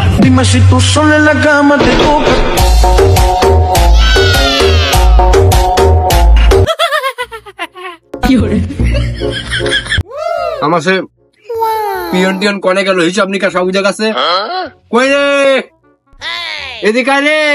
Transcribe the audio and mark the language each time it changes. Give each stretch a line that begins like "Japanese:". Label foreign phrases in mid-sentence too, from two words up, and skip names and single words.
Spanish: Dime si tú sola en la cama te toca.
Bangla: আমার সে পিয়ন টিয়ন কনে গেল হিসাব নিকাশ সব জায়গা আছে কই রে এদিকে রে